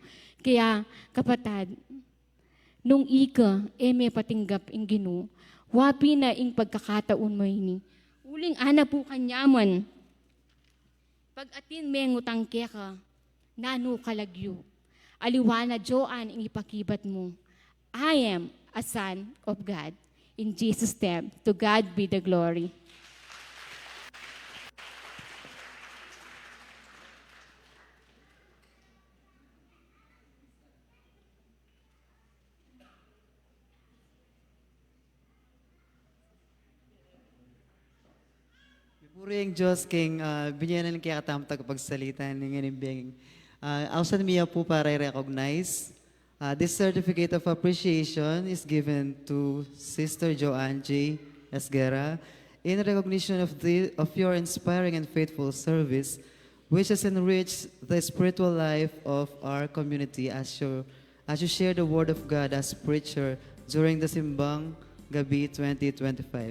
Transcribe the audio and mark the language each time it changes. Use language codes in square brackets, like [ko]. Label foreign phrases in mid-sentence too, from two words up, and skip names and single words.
[pam] Kaya, kapatad, nung ika, may patinggap ing Ginoo, wapi na ing pagkakataon mo ini. Uling ana po kanyaman, pag atin may ngutang kaya ka, nano kalagyo. Aliwana Joan ing ipakibat mo. [en] I am a son of God. In Jesus' name, to God be the glory. [pam] Puri ang Diyos king binyanan kaya katam tagapagsalita ng inibiyang. Ausan miya po para i-recognize. [en] This certificate of appreciation is given to Sister Joanne J. Esguera in recognition of your inspiring and faithful service, which has enriched the spiritual life of our community as you share the Word of God as preacher during the Simbang Gabi 2025.